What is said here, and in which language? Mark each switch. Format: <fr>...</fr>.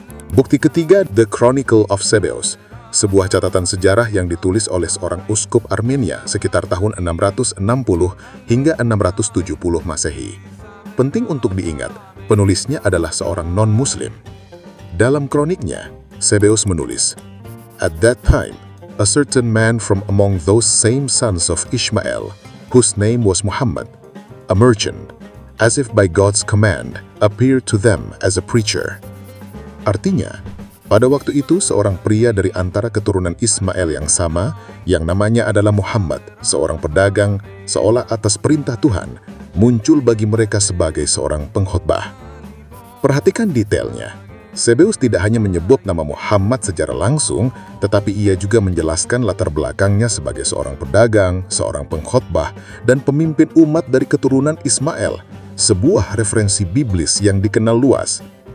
<id>Bukti ketiga, The Chronicle of Sebeos, sebuah catatan sejarah yang ditulis oleh seorang uskup Armenia sekitar tahun 660 hingga 670 Masehi. Penting untuk diingat, penulisnya adalah seorang non-Muslim. Dalam kroniknya, Sebeos menulis,</id> <en>"At that time, a certain man from among those same sons of Ishmael, whose name was Muhammad, a merchant, as if by God's command, appeared to them as a preacher."</en> <id>Artinya, Pada waktu itu, seorang pria dari antara keturunan Ismail yang sama, yang namanya adalah Muhammad, seorang pedagang, seolah atas perintah Tuhan, muncul bagi mereka sebagai seorang pengkhotbah. Perhatikan detailnya. Sebeus tidak hanya menyebut nama Muhammad secara langsung, tetapi ia juga menjelaskan latar belakangnya sebagai seorang pedagang, seorang pengkhotbah, dan pemimpin umat dari keturunan Ismail, sebuah referensi biblis yang dikenal luas.</id>